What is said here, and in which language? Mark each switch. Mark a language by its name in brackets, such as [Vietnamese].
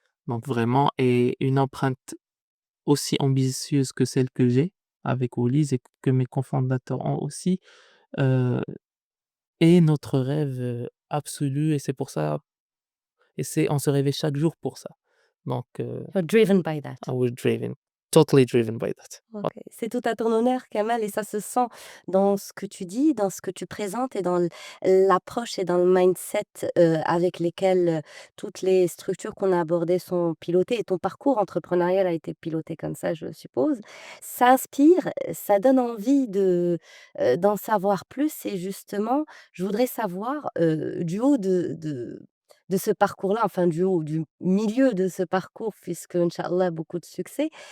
[French] Donc vraiment, et une empreinte aussi ambitieuse que celle que j'ai avec Woolies et que mes cofondateurs ont aussi, heu, est notre rêve, absolu, et c'est pour ça, et c'est on se réveille chaque jour pour ça. Donc, [English] You're driven by that. we're driven, totally driven by that. OK. [French] Voilà. C'est tout à ton honneur, Kamal, et ça se sent dans ce que tu dis, dans ce que tu présentes et dans l'approche et dans le mindset, avec lesquels, toutes les structures qu'on a abordées sont pilotées et ton parcours entrepreneurial a été piloté comme ça, je suppose. Ça inspire, ça donne envie d'en savoir plus et justement, je voudrais savoir, du haut de ce parcours-là, enfin du haut, du milieu de ce parcours puisque, inch'Allah, beaucoup de succès.